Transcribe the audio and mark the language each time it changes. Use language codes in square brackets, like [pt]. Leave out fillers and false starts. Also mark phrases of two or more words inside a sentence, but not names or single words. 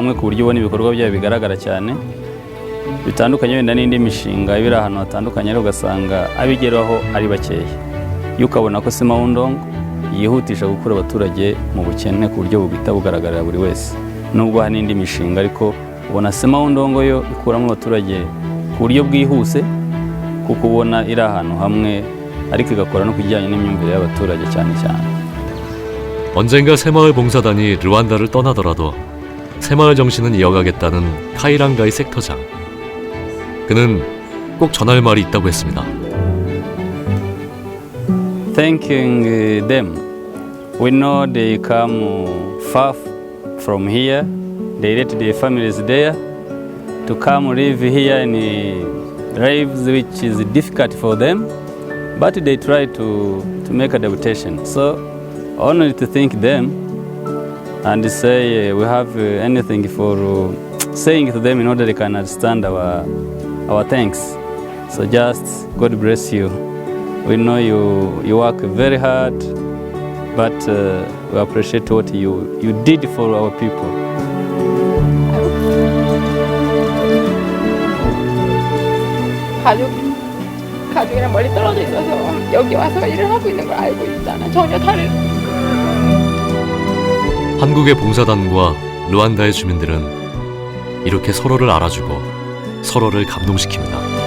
[rw] ku buryo ubona ibikorwa byayo bigaragara cyane bitandukanye wenda n'indi mishinga ibiri ahantu hatandukanye ariko ugasanga abigeraho ari bakeya iyo ukabona ko Semaundong yihutisha gukura abaturage mu bukene ku buryo bugahita bugaragarira buri wese nubwo hari n'indi mishinga ariko ubona Semaundong yo ikuramo abaturage ku buryo bwihuse kuko ubona iri ahantu hamwe ariko igakora no kujyanye n'imyumvire y'abaturage cyane cyane. [ko] 언젠가 새마을 봉사단이 르완다를 떠나더라도 새마을 정신은 이어가겠다는 카이랑가이 섹터장. 그는 꼭 전할 말이 있다고 했습니다. [en] Thanking them. We know they come far from here. They let their families there to come live here in lives which is difficult for them, but they try to make adaptation. So only to thank them and say we have anything for saying to them in order they can understand our thanks. So just God bless you. We know you work very hard, but we appreciate what you did for our people. [ko] 가족이랑 멀리 떨어져 있어서 여기 와서 일을 하고 있는 걸 알고 있잖아. 전혀 다른. 한국의 봉사단과 르완다의 주민들은 이렇게 서로를 알아주고 서로를 감동시킵니다.